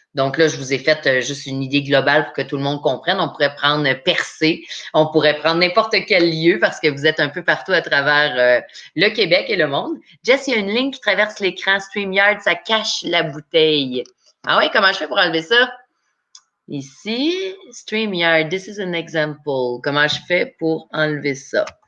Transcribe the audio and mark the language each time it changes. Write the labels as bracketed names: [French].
[French] Donc là, je vous ai fait juste une idée globale pour que tout le monde comprenne. On pourrait prendre Percé, on pourrait prendre n'importe quel lieu parce que vous êtes un peu partout à travers le Québec et le monde. Jess, il y a une ligne qui traverse l'écran StreamYard, ça cache la bouteille. Ah ouais, comment je fais pour enlever ça? [English] Ici, StreamYard, this is an example. [French] Comment je fais pour enlever ça?